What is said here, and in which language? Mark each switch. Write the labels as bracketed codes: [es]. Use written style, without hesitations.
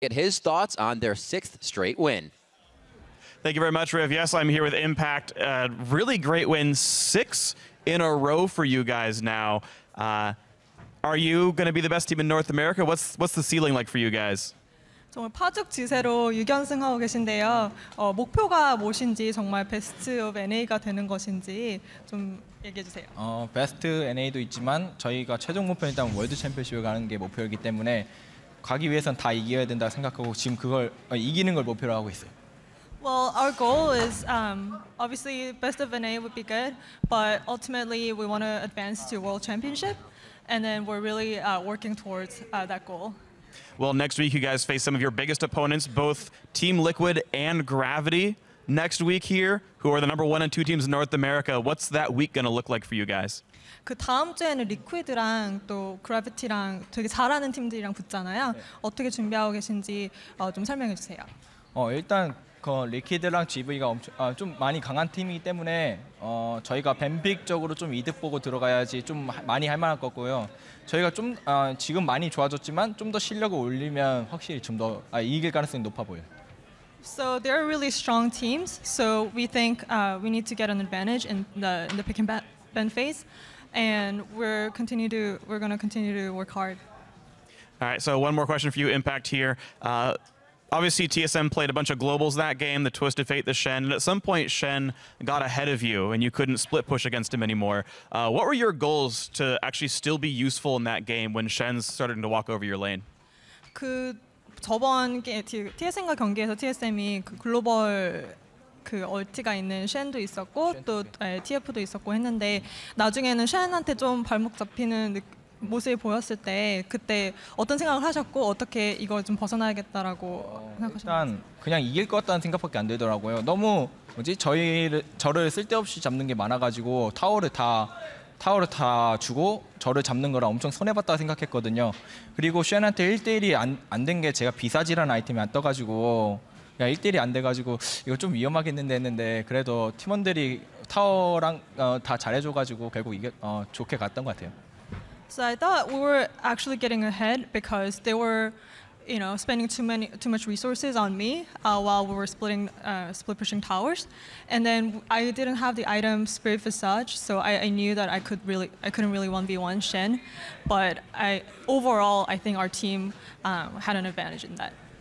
[en] Get his thoughts on their 6th straight win. Thank you very much, Riv. Yes, I'm here with Impact. Really great win, 6 in a row for you guys now. Are you going to be the best team in North America? What's the ceiling like for you guys? [ko] 정말 파죽지세로 6연승하고 계신데요. 목표가 무엇인지 정말 베스트 오브 NA가 되는 것인지 좀 얘기해 주세요. 베스트 NA도 있지만 저희가 최종 목표는 일단 월드 챔피언십을 가는 게 목표이기 때문에 가기 위해선 다 이겨야 된다 생각하고 지금 그걸 이기는 걸 목표로 하고 있어요. [en] Well, our goal is obviously best of NA would be good, but ultimately we want to advance to World Championship, and then we're really working towards that goal. Well, next week you guys face some of your biggest opponents, both Team Liquid and Gravity next week here, who are the number 1 and 2 teams in North America. What's that week going to look like for you guys? [ko] 그 다음 주에는 리퀴드랑 또 그래비티랑 되게 잘하는 팀들이랑 붙잖아요. 어떻게 준비하고 계신지 좀 설명해 주세요. 일단 리퀴드랑 GV가 좀 많이 강한 팀이기 때문에 저희가 뱀픽적으로 좀 이득 보고 들어가야지 좀 많이 할 만할 거고요. 저희가 좀 지금 많이 좋아졌지만 좀 더 실력을 올리면 확실히 좀 더 이길 가능성이 높아 보여요. [en] So they're really strong teams. So we think we need to get an advantage in the pick and ban phase, and we're going to continue to work hard. All right. So one more question for you, Impact here. Obviously, TSM played a bunch of globals that game, the Twisted Fate, the Shen, and at some point, Shen got ahead of you, and you couldn't split push against him anymore. What were your goals to actually still be useful in that game when Shen's starting to walk over your lane? [ko] 저번 TSM과 경기에서 TSM이 글로벌 얼티가 있는 쉔도 있었고 또 TF도 있었고 했는데 나중에는 쉔한테 좀 발목 잡히는 모습이 보였을 때 그때 어떤 생각을 하셨고 어떻게 이걸 좀 벗어나야겠다라고 생각하셨나요? 일단 그냥 이길 것 같다는 생각밖에 안 들더라고요. 너무 저를 쓸데없이 잡는 게 많아가지고 타워를 다 주고 저를 잡는 거라 엄청 손해봤다고 생각했거든요. 그리고 쉔한테 1대1이 안 된 게 제가 비사지라는 아이템이 안 떠가지고 1대1이 안 돼가지고 이거 좀 위험하겠는데 했는데 그래도 팀원들이 타워랑 다 잘해줘가지고 결국 좋게 갔던 것 같아요. [en] So I thought we were actually getting ahead because they were, spending too much resources on me while we were split pushing towers, and then I didn't have the item Spirit Visage, so I knew that I couldn't really 1v1 Shen, but overall I think our team had an advantage in that.